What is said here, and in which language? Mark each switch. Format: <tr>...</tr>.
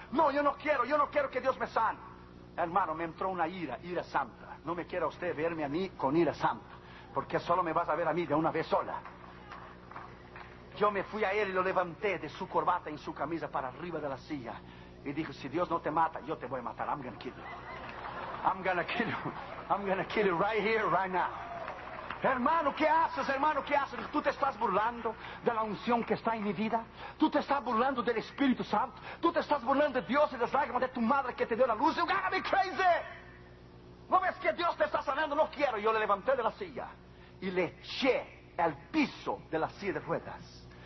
<es>No, yo no quiero que Dios me sane. Hermano, me entró una ira santa. No me quiera usted verme a mí con ira santa, porque solo me vas a ver a mí de una vez sola. Yo me fui a él y lo levanté de su corbata y su camisa para arriba de la silla. Y dijo, si Dios no te mata, yo te voy a matar.</es> <en>I'm gonna kill you right here, right now.</en> <es>Hermano, ¿qué haces? ¿Tú te estás burlando de la unción que está en mi vida? ¿Tú te estás burlando del Espíritu Santo? ¿Tú te estás burlando de Dios y de las lágrimas de tu madre que te dio la luz?</es> <en>¡You gotta be crazy!</en> <es>¿No ves que Dios te está sanando? No quiero. Yo le levanté de la silla y le eché al piso de la silla de ruedas.</es>